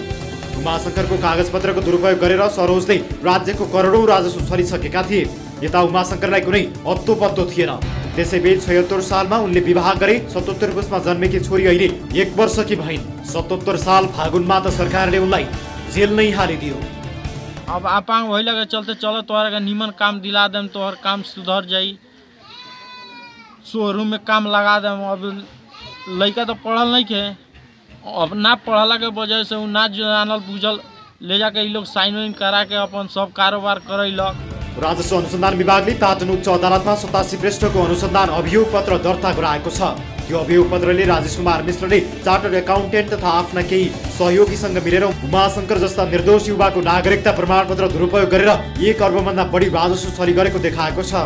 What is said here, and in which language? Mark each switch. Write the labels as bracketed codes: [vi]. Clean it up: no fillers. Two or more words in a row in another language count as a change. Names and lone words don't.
[ne] उमाशंकरको कागजपत्रको दुरुपयोग गरेर सरोजले राज्यको करोडौं राजस्व छरिसकेका थिए। यता उमाशंकरलाई कुनै अत्तो पत्तो थिएन। त्यसैबीच 76 सालमा उनले विवाह गरे। 77 पुसमा जन्मेकी छोरी अहिले 1 वर्षकी भइन्। 77 साल फागुनमा त सरकारले उनलाई जेल नै हालिदियो। [bho] अब अपांग भइला के चलते चलो तोहरा के निमन काम दिला देम, तोहर काम सुधर जाई, शोरूम में काम लगा देम। अब लड़का तो पढ़ल नहीं के, अब ना पढ़ला के वजह से ना जानल बुझल ले जाके ये लोग साइन वाइन करा के अपन सब कारोबार करैलक। [ne] राजस्व अनुसन्धान विभागले पाटन उच्च अदालतमा 87 पृष्ठको अनुसन्धान अभियोग पत्र दर्ता गराएको छ। त्यो अभियोग पत्रले राजेश कुमार मिश्रले चार्टर्ड एकाउन्टेन्ट तथा आफ्ना केही सहयोगीसँग मिलेर उमाशंकर जस्ता निर्दोष युवाको नागरिकता प्रमाणपत्र दुरुपयोग गरेर 1 अर्बभन्दा बढी राजस्व चोरी गरेको देखाएको छ।